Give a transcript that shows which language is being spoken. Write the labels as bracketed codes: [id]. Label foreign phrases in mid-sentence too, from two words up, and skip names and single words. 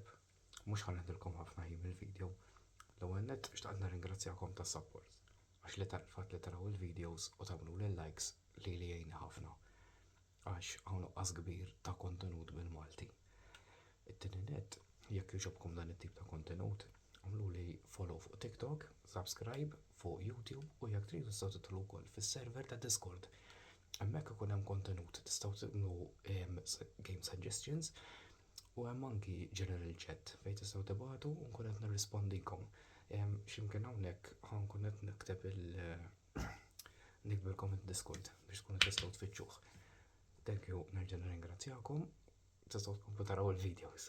[mt] مش ħanedilkom ħafna ħin il-video. L-ewwel nett xtaqt nirringrazzjakom tas-support għax li tal-fatt li taraw il-videos u tagħmlu lil likes li jgħinna ħafna għax hawn nuqqas kbir ta' kontenut bil-Malti. It-tieni nett jekk jogħġobkom dan it-tip ta' kontenut, għamlu li follow fuq TikTok, subscribe fuq YouTube u jekk tridu tistgħu titlu wkoll fis-server ta' Discord Hemmhekk ikun hemm kontenut, tistgħu tibnu [en] game suggestions [mt] u hemm anki [en] general chat [mt] fejn tistgħu tibagħtu u nkun qed nirrispondikom. X'imkien hawnhekk ħankun qed nikteb nikbilkom id-Discord biex tkunu tistgħu tfittxuh. [en] Thank you, [mt] nerġa' nirringrazzjakom. Tistgħu tkomplu taraw il-video issa.